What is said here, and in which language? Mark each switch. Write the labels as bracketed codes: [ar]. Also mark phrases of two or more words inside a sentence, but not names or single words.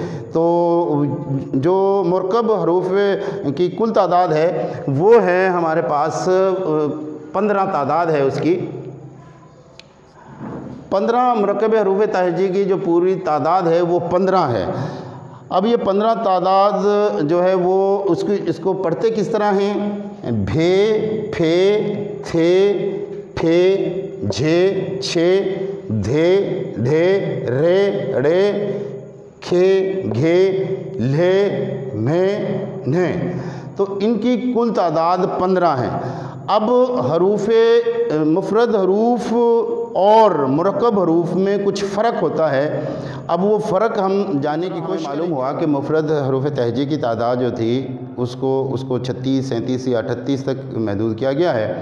[ur] تو جو مرکب حروف کی کل تعداد ہے وہ ہے ہمارے پاس 15 تعداد ہے اس کی۔ 15 مرکب حروف تہجی کی جو پوری تعداد ہے وہ 15 ہے۔ اب یہ 15 تعداد جو ہے وہ اس کو پڑھتے کس طرح ہیں؟ بھے، پھے، تھے، پھے، جھے، چھے، دھے، ڈھے، رے، ڑے، کھے، گھے، لھے، مھے، نھے۔ تو ان کی کل تعداد 15 ہے۔ اب مفرد حروف اور مرکب حروف میں کچھ فرق ہوتا ہے۔ اب وہ فرق ہم جاننے کی کوشش معلوم ہوا کہ مفرد حروف تہجی کی تعداد جو تھی اس کو 36، 37 یا 38 تک محدود کیا گیا ہے۔